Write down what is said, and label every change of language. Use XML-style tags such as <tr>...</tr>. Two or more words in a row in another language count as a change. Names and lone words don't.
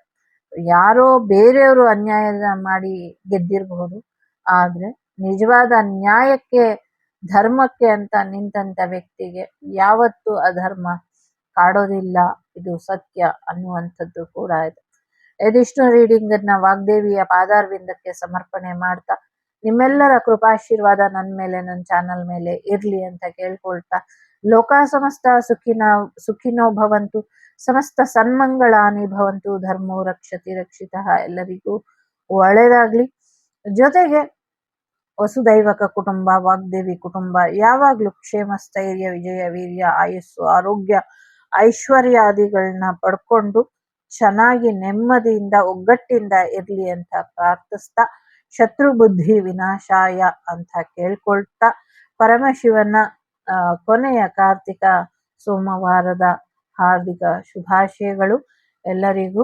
<kn>ಯಾರೋ ಬೇರೆಯವರು ಅನ್ಯಾಯ ಮಾಡಿ ಗೆದ್ದಿರಬಹುದು, ಆದ್ರೆ ನಿಜವಾದ ನ್ಯಾಯಕ್ಕೆ ಧರ್ಮಕ್ಕೆ ಅಂತ ನಿಂತಂತ ವ್ಯಕ್ತಿಗೆ ಯಾವತ್ತೂ ಅಧರ್ಮ ಕಾಡೋದಿಲ್ಲ. ಇದು ಸತ್ಯ ಅನ್ನುವಂಥದ್ದು ಕೂಡ ಇದೆ. ಇದಿಷ್ಟು ರೀಡಿಂಗ್ ಅನ್ನ ವಾಗ್ದೇವಿಯ ಪಾದಾರವಿಂದಕ್ಕೆ ಸಮರ್ಪಣೆ ಮಾಡ್ತಾ ನಿಮ್ಮೆಲ್ಲರ ಕೃಪಾಶೀರ್ವಾದ ನನ್ನ ಮೇಲೆ, ನನ್ನ ಚಾನಲ್ ಮೇಲೆ ಇರ್ಲಿ ಅಂತ ಕೇಳ್ಕೊಳ್ತಾ,</kn> <sa>ಲೋಕ ಸಮಸ್ತ ಸುಖಿನೋ ಭವಂತು, ಸಮಸ್ತ ಸನ್ಮಂಗಳಾನಿ ಭವಂತು, ಧರ್ಮೋ ರಕ್ಷತಿ ರಕ್ಷಿತಃ.</sa> <kn>ಎಲ್ಲರಿಗೂ ಒಳ್ಳೇದಾಗ್ಲಿ. ಜೊತೆಗೆ ವಸುದೈವಕ ಕುಟುಂಬ, ವಾಗ್ದೇವಿ ಕುಟುಂಬ ಯಾವಾಗ್ಲೂ ಕ್ಷೇಮ, ಸ್ಥೈರ್ಯ, ವಿಜಯ, ವೀರ್ಯ, ಆಯುಸ್ಸು, ಆರೋಗ್ಯ, ಐಶ್ವರ್ಯಾದಿಗಳನ್ನ ಪಡ್ಕೊಂಡು ಚೆನ್ನಾಗಿ ನೆಮ್ಮದಿಯಿಂದ ಒಗ್ಗಟ್ಟಿಂದ ಇರ್ಲಿ ಅಂತ ಪ್ರಾರ್ಥಿಸ್ತಾ,</kn> <sa>ಶತ್ರು ಬುದ್ಧಿ ವಿನಾಶಾಯ</sa> <kn>ಅಂತ ಕೇಳ್ಕೊಳ್ತಾ, ಪರಮಶಿವನ ಕೊನೆಯ ಕಾರ್ತಿಕ ಸೋಮವಾರದ ಹಾರ್ದಿಕ ಶುಭಾಶಯಗಳು ಎಲ್ಲರಿಗೂ.</kn>